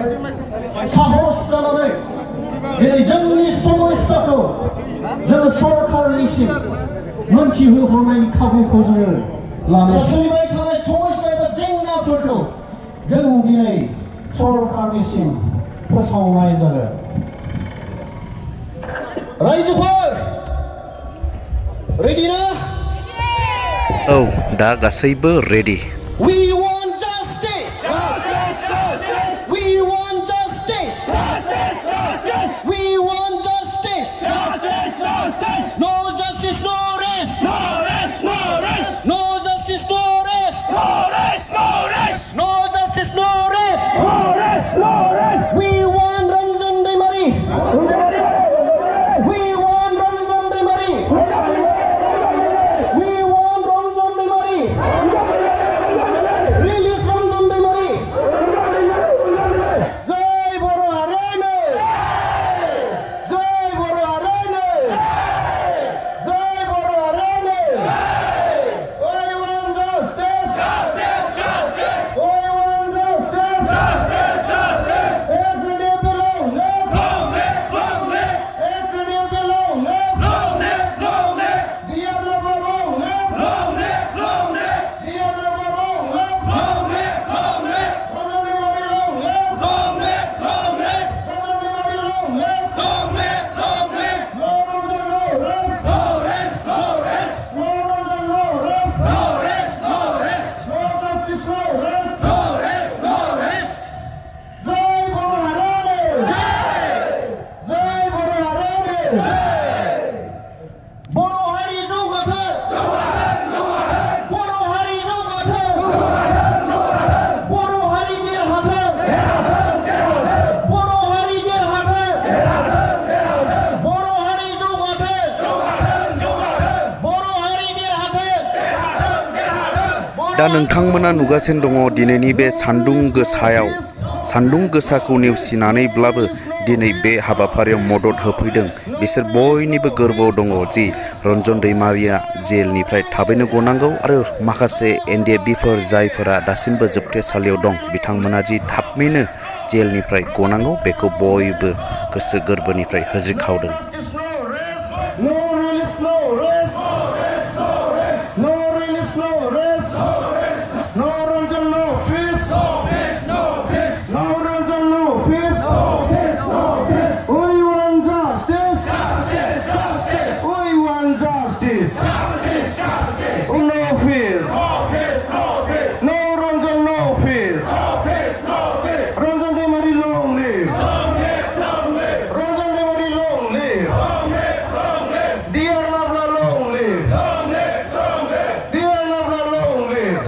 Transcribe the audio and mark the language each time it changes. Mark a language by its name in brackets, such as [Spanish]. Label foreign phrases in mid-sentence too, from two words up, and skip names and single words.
[Bodo] साहस जानानै दिनै जोंनि समस्याखौ जों सरकार नोंथांनिसिम मोनथिहोहरनायनि खाबुखौ जोङो लानो सोलिबाय थानाय समस्या एबा जेंनाफोरखौ जों दिनै सरकारनिसिम फोसावनाय जागोन रायजोफोर रेडि ना औ दा गासैबो रेडि [English] We want justice. We want justice. We want justice. No justice, no rest. No justice, no rest. No justice, no rest. We want Ranjan Daimary. We want Ranjan Daimary. We want Ranjan Daimary. Release Ranjan Daimary. [Bodo] जय बर' हारानै. जय बर' हारानै। जय बर' हारानै. [English] We want justice. We want justice. SNDFB long live. SNDFB long live. Dear Nambla long live. Dear Nambla long live. Ranjan Daimary long live. Ranjan Daimary long live. No Ranjan, no rest. No Ranjan, no rest. No justice, no rest. [Bodo] जय बर' हारानै. जय बर' हारानै। बर' हारि जौगाथोन. बर' हारि जौगाथोन. बर' हारि देरहाथोन. बर' हारि देरहाथोन. बर' हारि जौगाथोन. बर' हारि देरहाथोन. दा नोंथांमोना नुगासिनो दङ दिनैनि बे सान्दुं गोसायाव सान्दुं गोसाखौ नेवसिनानैब्लाबो दिनै बे हाबाफारियाव मदद होफैदों बिसोर बयनिबो गोरबोआव दङ जि रन्जन दैमारिया जेलनिफ्राय थाबैनो गनांगौ आरो माखासे NDFBफोर जायफोरा दासिमबो जोबथेसालियाव दं बिथांमोना जि थाबैनो जेलनिफ्राय गनांगौ बेखौ बयबो गोसो गोरबोनिफ्राय होज्रिखावदों [English] No release, no rest. No release, no rest. No Ranjan, no feast. No Ranjan, no feast. We want justice. We want justice. No feast. No Ranjan, no feast. Ranjan Daimary long live. Ranjan Daimary long live. Dear Nambla long live. Dear Nambla long live.